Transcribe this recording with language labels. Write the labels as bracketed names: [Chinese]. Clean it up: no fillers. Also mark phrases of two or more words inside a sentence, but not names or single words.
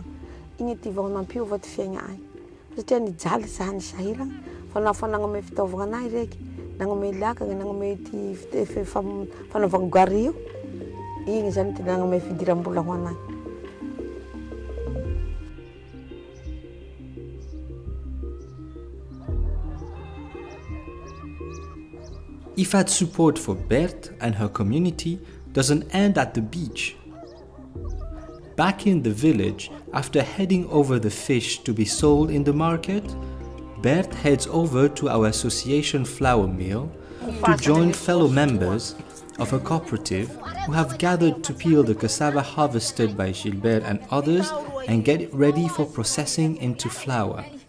[Malagasy] Igny ty vao nampiova ty fiaigna ay. Satria nijaly zany sahiragna fa nafa nagnome fitaovagna anay reky, nagnome lakagna, nagnome ty fanaovagna gary io. Igny zany ty nagnome fidiram-bola ho anay. [English] IFAD's support for Berthe and her community doesn't end at the beach. Back in the village, after heading over the fish to be sold in the market, Berthe heads over to our association flour mill to join fellow members of a cooperative who have gathered to peel the cassava harvested by Gilbert and others and get it ready for processing into flour.